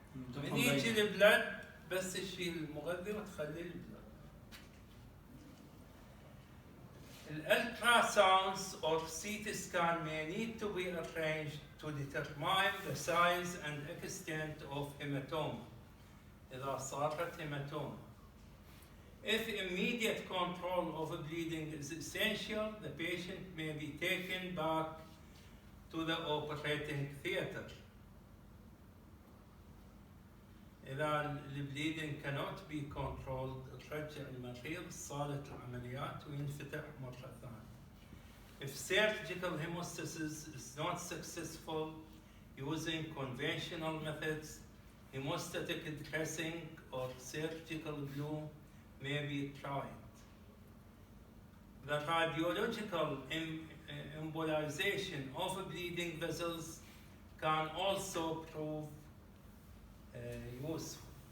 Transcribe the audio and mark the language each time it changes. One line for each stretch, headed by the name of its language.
Arabic: من يجي البلد بس تشيل المغذي وتخلي البلد.
English: Ultrasounds or CT scan may need to be arranged to determine the size and extent of hematoma.
Arabic: إذا صارت hematoma.
English: If immediate control of bleeding is essential, the patient may be taken back to the operating theater.
Arabic: إذا البليدنج
English: cannot be controlled
Arabic: ترجع المريض صالة العمليات وينفتح مرة ثانية.
English: If surgical hemostasis is not successful using conventional methods, hemostatic dressing or surgical glue may be tried. The radiological embolization of bleeding vessels can also prove useful.